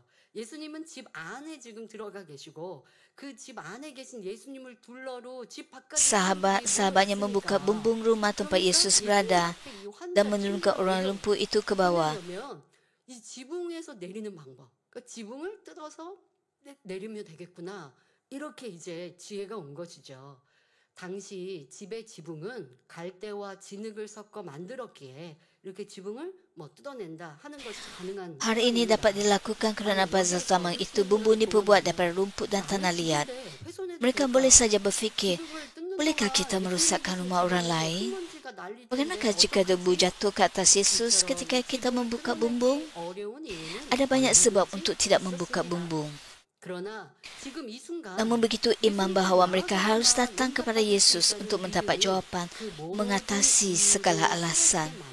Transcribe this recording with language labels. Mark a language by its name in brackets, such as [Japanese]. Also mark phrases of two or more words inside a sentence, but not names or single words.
[Korean] 예수님은 집 안에 지금 들어가 계시고 그 집 안에 계신 예수님을 둘러로 집 바깥에 [Malay] Sahabat-sahabatnya membuka bumbung rumah tempat Yesus berada dan menurunkan orang lumpuh itu ke bawah. [Korean] 이 지붕에서 내리는 방법, 그러니까 지붕을 뜯어서 내리면 되겠구나, 이렇게 이제 지혜가 온 것이죠. 당시 집의 지붕은 갈대와 진흙을 섞어 만들었기에 이렇게 지붕을 뭐 뜯어낸다 하는 것이 가능한. [Malay] Hari ini dapat dilakukan kerana pada zaman itu bumbu diperbuat daripada rumput dan tanah liat. Mereka boleh saja berfikir, bolehkah kita merosakkan rumah orang lain? Bagaimana jika debu jatuh ke atas Yesus ketika kita membuka bumbung? Ada banyak sebab untuk tidak membuka bumbung. Namun begitu iman bahawa mereka harus datang kepada Yesus untuk mendapat jawapan mengatasi segala alasan.